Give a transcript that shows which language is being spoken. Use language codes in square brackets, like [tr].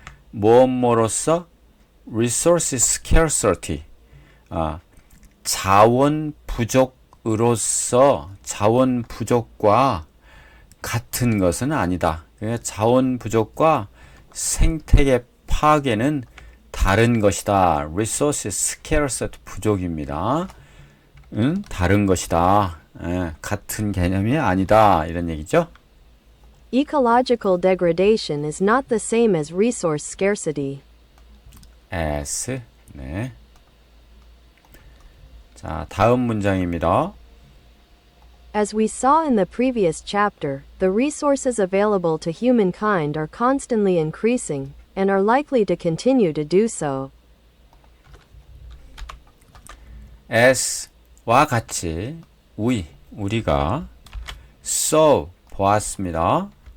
[ko] 무엇으로써 resource scarcity 자원 부족으로서 자원 부족과 같은 것은 아니다. 그러니까 자원 부족과 생태계 파괴는 다른 것이다. resource scarcity 부족입니다. 다른 것이다. 같은 개념이 아니다. 이런 얘기죠. [en] Ecological degradation is not the same as resource scarcity. [ko] 네. 자, 다음 문장입니다. [en] As we saw in the previous chapter, the resources available to humankind are constantly increasing, and are likely to continue to do so. [ko] as와 같이 우리가 saw 보았습니다.